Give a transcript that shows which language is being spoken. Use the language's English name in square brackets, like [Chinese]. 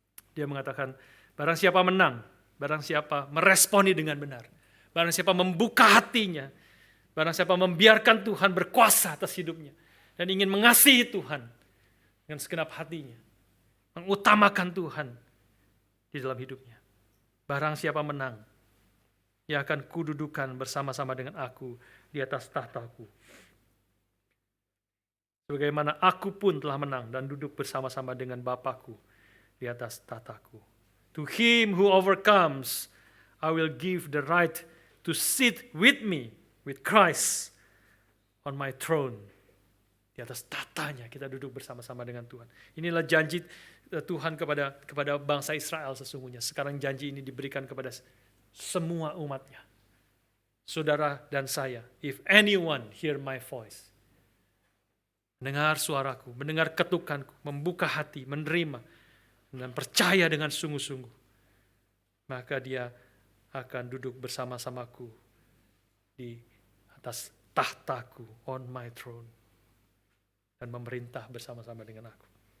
[Indonesian] Dia mengatakan, barang siapa menang, barang siapa meresponi dengan benar, barang siapa membuka hatinya, barang siapa membiarkan Tuhan berkuasa atas hidupnya, dan ingin mengasihi Tuhan dengan segenap hatinya, mengutamakan Tuhan di dalam hidupnya. Barang siapa menang, ia akan kududukan bersama-sama dengan aku di atas tahtaku. Sebagaimana aku pun telah menang dan duduk bersama-sama dengan Bapakku di atas tahtaku. [English] To him who overcomes, I will give the right to sit with me, with Christ, on my throne. [Indonesian] Di atas tahtanya kita duduk bersama-sama dengan Tuhan. Inilah janji Tuhan kepada bangsa Israel sesungguhnya. Sekarang janji ini diberikan kepada semua umatnya. Saudara dan saya, [English] if anyone hear my voice, [Indonesian] mendengar suaraku, mendengar ketukanku, membuka hati, menerima, dan percaya dengan sungguh-sungguh, maka dia akan duduk bersama-samaku di atas tahtaku, [English] on my throne, [Indonesian] dan memerintah bersama-sama dengan aku.